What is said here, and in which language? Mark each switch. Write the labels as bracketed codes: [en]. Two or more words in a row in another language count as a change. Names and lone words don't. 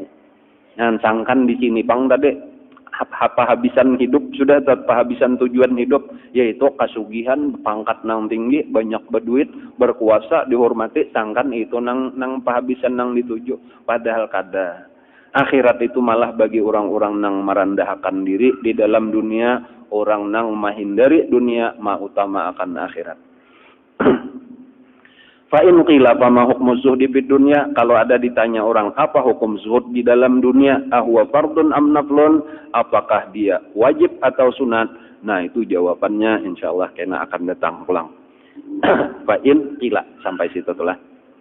[bjn] Sangkan di sini pang tadi habisan hidup sudah, habisan tujuan hidup yaitu kasugihan, pangkat nang tinggi, banyak berduit, berkuasa, dihormati, sangkan itu nang pahabisan nang dituju, padahal kada. Akhirat itu malah bagi orang-orang nang merendahkan diri di dalam dunia, orang nang menghindari dunia ma utama akan akhirat. [ar] فإن قيل فما حكم الزهد في الدنيا, [bjn] kalau ada ditanya orang apa hukum zuhud di dalam dunia, [ar] أهو فرض أم نفل, [bjn] apakah dia wajib atau sunat? Nah, itu jawabannya insyaallah kena akan datang pulang. [ar] فإن قيل, [bjn] sampai situ tulah.